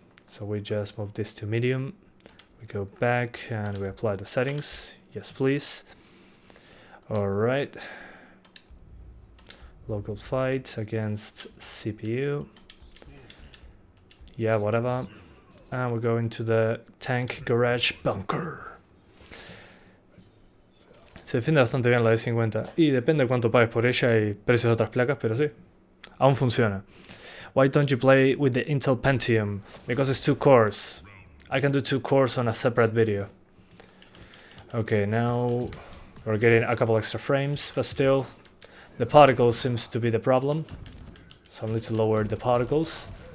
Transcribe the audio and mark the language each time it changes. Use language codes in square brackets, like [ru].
[en] So we just move this to medium. We go back and we apply the settings. Yes, please. All right. Local fight against CPU. Yeah, whatever. And we go into the tank garage bunker. [es] Se defiende bastante bien la D50 y depende de cuánto pagues por ella y precios de otras placas, pero sí, aún funciona. [en] Why don't you play with the Intel Pentium? Because it's 2 cores. I can do 2 cores on a separate video. Okay, now we're getting a couple extra frames, but still, the particles seems to be the problem. So I need to lower the particles.